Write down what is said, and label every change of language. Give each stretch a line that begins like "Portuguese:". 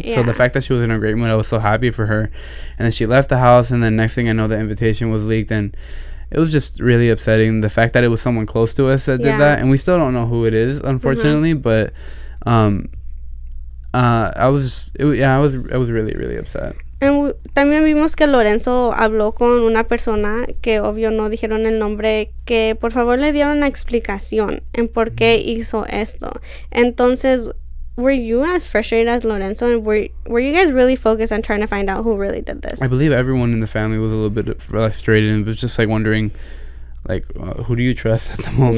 English: Yeah. So the fact that she was in a great mood, I was so happy for her. And then she left the house, and then next thing I know, the invitation was leaked, and it was just really upsetting. The fact that it was someone close to us that did that, and we still don't know who it is, unfortunately. But I was really, really upset.
Spanish: También vimos que Lorenzo habló con una persona que obvio no dijeron el nombre, que por favor le dieron una explicación en por qué hizo esto.
English: Entonces, were you as frustrated as Lorenzo, and were you guys really focused on trying to find out who really did this? I believe everyone in the family was a little bit frustrated and was just like wondering, like, who do you trust at the moment?